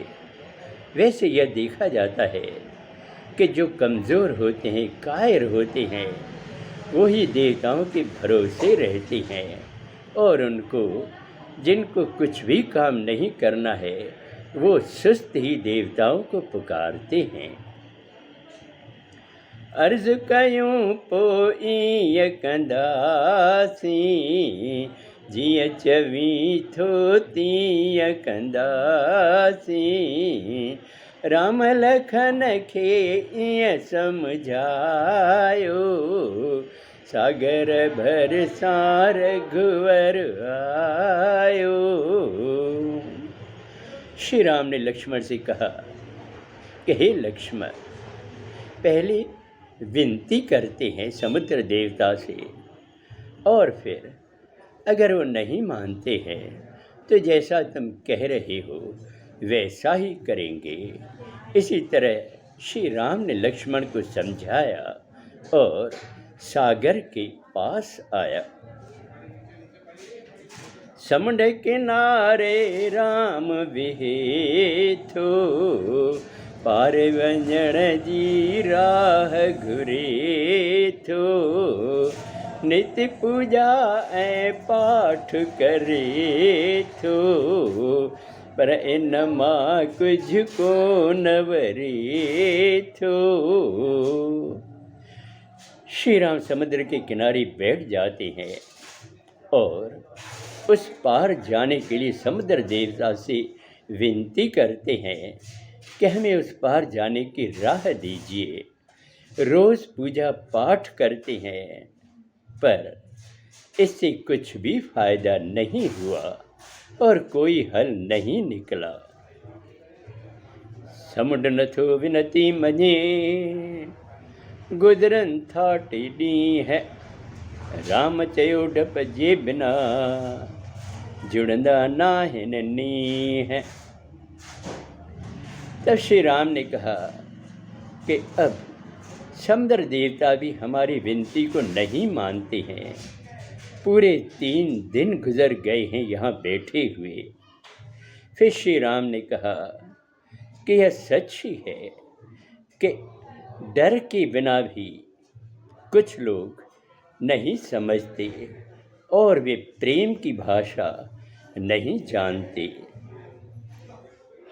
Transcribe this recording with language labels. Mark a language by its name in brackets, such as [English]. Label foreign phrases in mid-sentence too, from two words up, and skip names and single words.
[Hindi] वैसे यह देखा जाता है कि जो कमज़ोर होते हैं, कायर होते हैं, वो ही देवताओं के भरोसे रहते हैं, और उनको जिनको कुछ भी काम नहीं करना है वो सुस्त ही देवताओं को पुकारते हैं। [Sindhi] अर्ज कयूं पोई कंदासी, जिय चवी थो तीय कंदासी। राम लखन खे ईअं सम्झायो, सागर भर सार घुवर आयो। [Hindi] श्री राम ने लक्ष्मण से कहा कि हे लक्ष्मण, पहले विनती करते हैं समुद्र देवता से, और फिर अगर वो नहीं मानते हैं तो जैसा तुम कह रहे हो वैसा ही करेंगे। इसी तरह श्री राम ने लक्ष्मण को समझाया और सागर के पास आया। [Sindhi] समुद्र किनारे राम विहेथो, पार वंजण जी राह घुरे थो। नित्य पूजा ऐं पाठ करे थो, पर इन मां कुछ को न वरे थो। [Hindi] श्री राम समुद्र के किनारे बैठ जाते हैं और उस पार जाने के लिए समुद्र देवता से विनती करते हैं कि हमें उस पार जाने की राह दीजिए। रोज़ पूजा पाठ करते हैं, पर इससे कुछ भी फायदा नहीं हुआ और कोई हल नहीं निकला। [Sindhi] समुंड नथो विनती मञे, गुजरन था टेडी है। राम चयो डप जे बिना, जुड़ंदा नाहिन नी है। [Hindi] तब श्री राम ने कहा कि अब समुद्र देवता भी हमारी विनती को नहीं मानते हैं। पूरे 3 दिन गुजर गए हैं यहाँ बैठे हुए। फिर श्री राम ने कहा कि यह सच ही है कि डर के बिना भी कुछ लोग नहीं समझते और वे प्रेम की भाषा नहीं जानते।